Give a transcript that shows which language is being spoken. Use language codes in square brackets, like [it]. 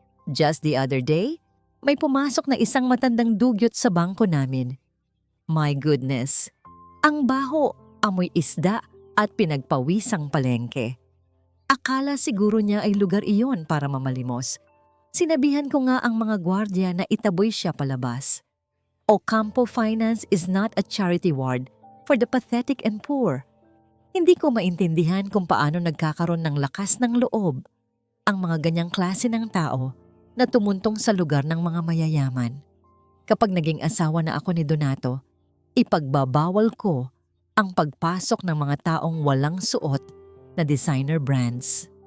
[en] "Just the other day, [tl] may pumasok na isang matandang dugyot sa bangko namin. [en] My goodness, [tl] ang baho, amoy isda at pinagpawisang palengke. Akala siguro niya ay lugar iyon para mamalimos. Sinabihan ko nga ang mga gwardya na itaboy siya palabas. [en] Ocampo Finance is not a charity ward for the pathetic and poor. [tl] Hindi ko maintindihan kung paano nagkakaroon ng lakas ng loob ang mga ganyang klase ng tao na tumuntong sa lugar ng mga mayayaman. Kapag naging asawa na ako ni Donato, ipagbabawal ko ang pagpasok ng mga taong walang suot na designer brands.